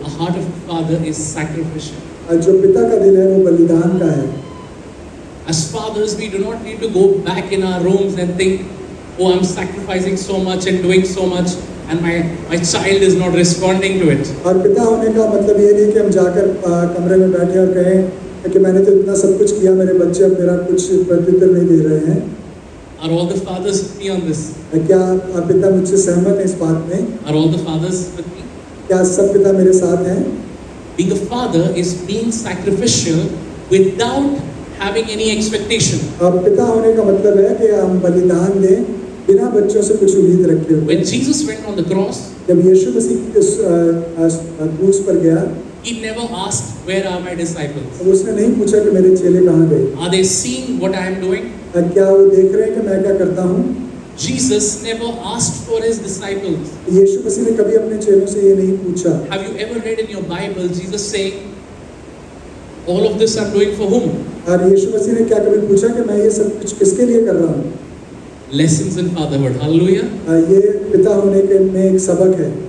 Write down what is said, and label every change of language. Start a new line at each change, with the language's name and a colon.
English: A heart of a father is sacrificial.
Hindi: और जो पिता का दिल है वो बलिदान का है।
English: As fathers, we do not need to go back in our rooms and think, oh, I'm sacrificing so much and doing so much, and my child is not responding to it.
Hindi: और पिता होने का मतलब ये नहीं कि हम जाकर कमरे में बैठे और कहें कि मैंने तो इतना सब कुछ किया, मेरे बच्चे अब मेरा कुछ प्रत्युत्तर नहीं दे रहे हैं।
English: Are all the fathers with me on this?
Hindi: क्या पिता मुझसे सहमत हैं इस बात में?
English: Are all the fathers with me?
Hindi: क्या सब पिता मेरे साथ हैं?
English: Being a father is being sacrificial without having any expectation.
Hindi: अब पिता होने का मतलब है कि हम बलिदान दें बिना बच्चों से कुछ उम्मीद रखे हुए।
English: When Jesus went on the cross,
Hindi: जब यीशु मसीह इस क्रूस पर गया,
English: he never asked, where are my disciples?
Hindi: अब उसने नहीं पूछा कि मेरे चेले कहाँ गए।
English: Are they seeing what I am doing?
Hindi: क्या वो देख रहे हैं कि मैं क्या करता हूँ?
English: Jesus never asked for his disciples.
Hindi: यीशु मसीह ने कभी अपने चेलों से ये नहीं पूछा।
English: Have you ever read in your Bible Jesus saying, all of this I'm doing for whom?
Hindi: और यीशु मसीह ने क्या कभी पूछा कि मैं ये सब कुछ किसके लिए कर रहा हूँ?
English: Lessons in fatherhood. Hallelujah.
Hindi: ये पिता होने के में एक सबक है।